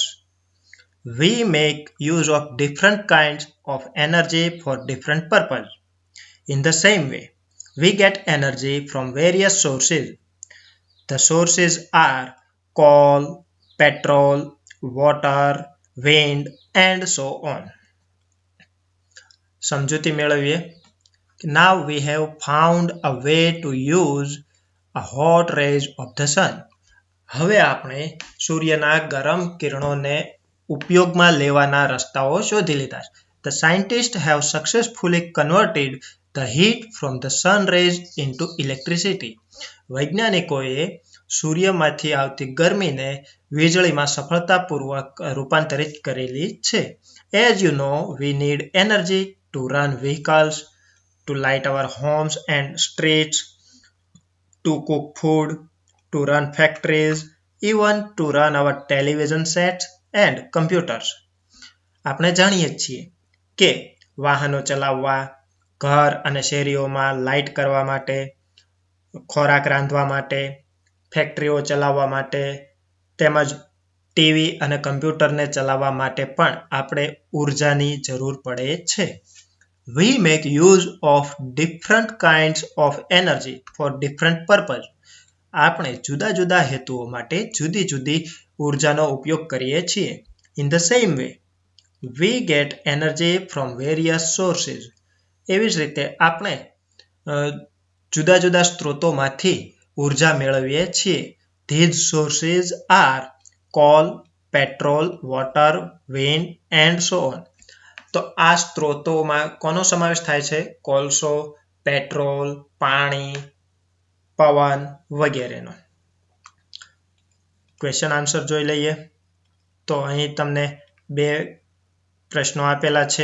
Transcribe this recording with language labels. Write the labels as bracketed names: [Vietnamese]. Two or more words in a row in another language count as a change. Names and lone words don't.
[English] We make use of different kinds of energy for different purposes. In the same way, we get energy from various sources. The sources are coal, petrol, water, wind, and so on. [Gujarati] સમજૂતી મેળવીએ. [English] Now we have found a way to use a hot rays of the sun. [Gujarati] હવે આપણે સૂર્યના ગરમ કિરણોને ઉપયોગમાં લેવાના રસ્તાઓ શોધી લીધા. [English] The scientists have successfully converted the heat from the sun rays into electricity. [Gujarati] વૈજ્ઞાનિકોએ સૂર્યમાંથી આવતી ગરમીને વીજળીમાં સફળતાપૂર્વક રૂપાંતરિત કરેલી છે. [English] As you know, we need energy to run vehicles, to light our homes and streets, to cook food, to run factories, even to run our television sets and computers. [Gujarati] આપણે જાણીએ છીએ કે વાહનો ચલાવવા, ઘર અને શેરીઓમાં લાઇટ કરવા માટે, ખોરાક રાંધવા માટે, ફેક્ટરીઓ ચલાવવા માટે, તેમજ ટીવી અને કમ્પ્યુટરને ચલાવવા માટે પણ આપણે ઉર્જાની જરૂર પડે છે. [English] We make use of different kinds of energy for different purpose. [Gujarati] આપણે જુદા જુદા હેતુઓ માટે જુદી જુદી ઉર્જાનો ઉપયોગ કરીએ છીએ. [English] In the same way, we get energy from various sources. [Gujarati] એવી જ રીતે આપણે જુદા જુદા સ્ત્રોતોમાંથી ઉર્જા મેળવીએ છીએ. [English] These sources are coal, petrol, water, wind and so on. [Gujarati] તો આ સ્ત્રોતોમાં કોનો સમાવેશ થાય છે? કોલસો, પેટ્રોલ, પાણી, પવન વગેરેનો. [English] question answer [Gujarati] જોઈ લઈએ. તો અહીં તમને બે પ્રશ્નો આપેલા છે.